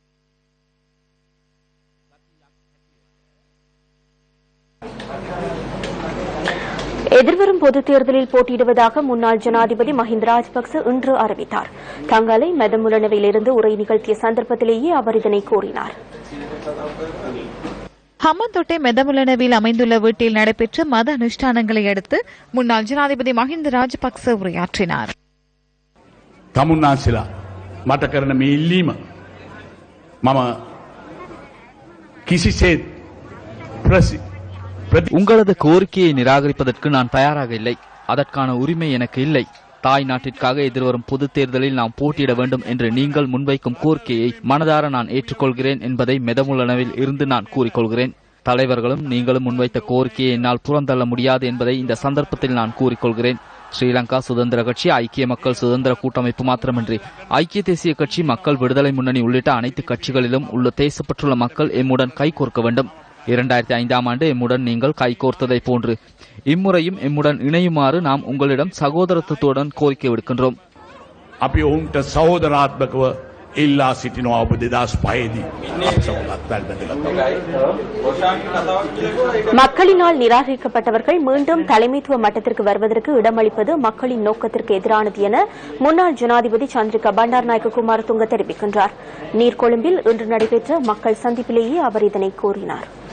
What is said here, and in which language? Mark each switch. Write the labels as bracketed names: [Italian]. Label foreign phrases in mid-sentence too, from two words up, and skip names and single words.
[Tamil] எதிர்வரும் பொதுத் தேர்தலில் போட்டியிடுவதாக முன்னாள் ஜனாதிபதி மஹிந்த ராஜபக்ச இன்று அறிவித்தார். தங்களை மெதமுலனவிலிருந்து உரை நிகழ்த்திய சந்தர்ப்பத்திலேயே அவர் இதனை கூறினார். ஹம்மந்தோட்டை மெதமுலனவில் அமைந்துள்ள வீட்டில் நடைபெற்ற மத அனுஷ்டானங்களை அடுத்து முன்னாள் ஜனாதிபதி மஹிந்த ராஜபக்ச உரையாற்றினார். [Sinhala] තමුන්නාන්සලා මට කරන මේ ඉල්ලීම මම කිසිසේත් [Tamil] உங்களது கோரிக்கையை நிராகரிப்பதற்கு நான் தயாராக இல்லை. அதற்கான உரிமை எனக்கு இல்லை. தாய் நாட்டிற்காக எதிர்வரும் பொது தேர்தலில் நாம் போட்டியிட வேண்டும் என்று நீங்கள் முன்வைக்கும் கோரிக்கையை மனதார நான் ஏற்றுக்கொள்கிறேன் என்பதை மெதமுலனவில் இருந்து நான் கூறிக்கொள்கிறேன். தலைவர்களும் நீங்களும் முன்வைத்த கோரிக்கையை என்னால் புறந்தள்ள முடியாது என்பதை இந்த சந்தர்ப்பத்தில் நான் கூறிக்கொள்கிறேன். ஸ்ரீலங்கா சுதந்திர கட்சி, ஐக்கிய மக்கள் சுதந்திர கூட்டமைப்பு மாத்திரமின்றி ஐக்கிய தேசிய கட்சி, மக்கள் விடுதலை முன்னணி உள்ளிட்ட அனைத்து கட்சிகளிலும் உள்ள தேசப்பட்டுள்ள மக்கள் எம்முடன் கைகோர்க்க வேண்டும். 2005ஆம் ஆண்டு எம்முடன் நீங்கள் கைகோர்த்ததை போன்று இம்முறையும் எம்முடன் இணையுமாறு நாம் உங்களிடம் சகோதரத்துவத்துடன் கோரிக்கை விடுக்கின்றோம். [Sinhala] අපි ඔවුන්ට සහෝදරාත්මකව ඉල්ලා සිටිනවා. ඔබ 2005දී [Tamil] மக்களினால் நிராகரிக்கப்பட்டவர்கள் மீண்டும் தலைமைத்துவ மட்டத்திற்கு வருவதற்கு இடமளிப்பது மக்களின் நோக்கத்திற்கு எதிரானது என முன்னாள் ஜனாதிபதி சந்திரிகா பண்டாரநாயக்க குமாரதுங்க தெரிவிக்கின்றார். நீர்கொழும்பில் இன்று நடைபெற்ற மக்கள் சந்திப்பிலேயே அவர் இதனை கூறினார்.